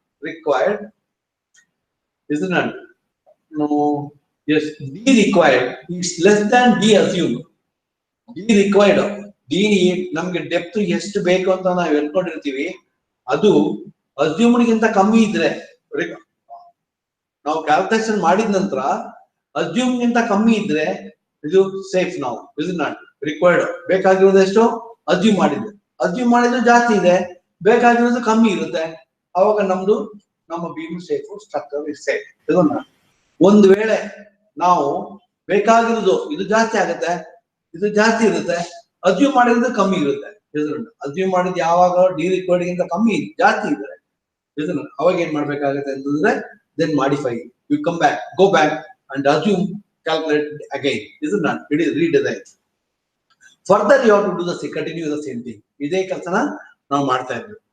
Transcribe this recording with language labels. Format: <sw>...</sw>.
<en>Required, isn't it? No, yes, d required is less than d assumed.</en> <kn>d required, d ನಮ್ಗೆ depth ಎಷ್ಟು ಬೇಕು ಅಂತ ನಾವು ಹೇಳ್ಕೊಂಡಿರ್ತೀವಿ, ಅದು ಅಸ್ಯೂಮ್ಡ್ ಗಿಂತ ಕಮ್ಮಿ ಇದ್ರೆ, ನಾವು ಕ್ಯಾಲ್ಕುಲೇಷನ್ ಮಾಡಿದ ನಂತರ ಅಸ್ಯೂಮ್ ಗಿಂತ ಕಮ್ಮಿ ಇದ್ರೆ ಇದು ಸೇಫ್. ನಾವು</kn> <en>isn't it?</en> <kn>Required ಬೇಕಾಗಿರೋದು ಎಷ್ಟು ಅಸ್ಯೂಮ್ ಮಾಡಿದ್ದು ಜಾಸ್ತಿ ಇದೆ, ಬೇಕಾಗಿರೋದು ಕಮ್ಮಿ ಇರುತ್ತೆ. ಅವಾಗ ನಮ್ಮ beam safe,</kn> <en>Structure is safe.</en> <kn>ಇದನ್ನ ಒಂದು ವೇಳೆ ನಾವು ಬೇಕಾಗಿರೋದು ಇದು ಜಾಸ್ತಿ ಆಗುತ್ತೆ, ಇದು ಜಾಸ್ತಿ ಇರುತ್ತೆ, ಅಸ್ಯೂಮ್ ಮಾಡಿರೋದು ಕಮ್ಮಿ ಇರುತ್ತೆ. ಅಸ್ಯೂಮ್ ಮಾಡಿದ್ದು ಯಾವಾಗ ಡಿ ರಿಕ್ವೈರ್ಡ್ ಗಿಂತ ಕಮ್ಮಿ ಜಾಸ್ತಿ ಇದ್ರೆ ಅವಾಗ ಏನ್ ಮಾಡ್ಬೇಕಾಗುತ್ತೆ ಅಂತಂದ್ರೆ</kn> <en>then modify, you come back, go back and assume, calculate again. Isn't that? It is redesign. Further you have to do continue the same thing.</en> <kn>ಇದೇ ಕೆಲಸನ ನಾವು ಮಾಡ್ತಾ ಇದ್ವಿ.</kn>